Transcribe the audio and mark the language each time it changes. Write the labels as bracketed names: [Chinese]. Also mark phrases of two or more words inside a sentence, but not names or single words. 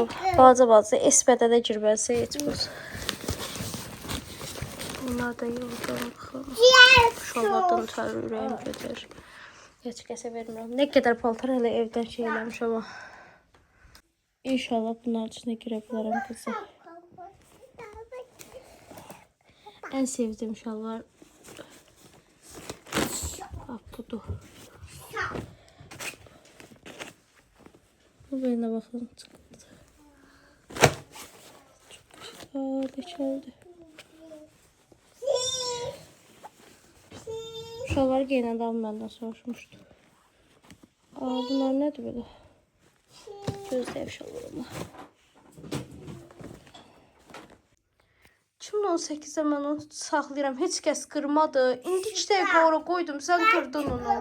[Azerbaijani] Balaca esbədə də girməsə etmir. Bunlar da yolda baxın. Şalvardan ötürü ürəyim gedir. Heç kəsə vermirəm. Nə qədər paltar hələ evdən şey eləmiş amma. İnşallah bunların içine girə bilərəm qızlar. [Turkish] En sevdiğim şalvar bak budur. Bu beline bakın çıktı. Çok güzel. [Azerbaijani] şalvar giyinən adam məndən soruşmuşdu. Aa, bunlar nədir belə? Gözləyib şalvarımı. 2018-də mən onu saxlayıram. Heç kəs qırmadı. İndi 2 dəqiqə ora qoydum. Sən qırdın onu.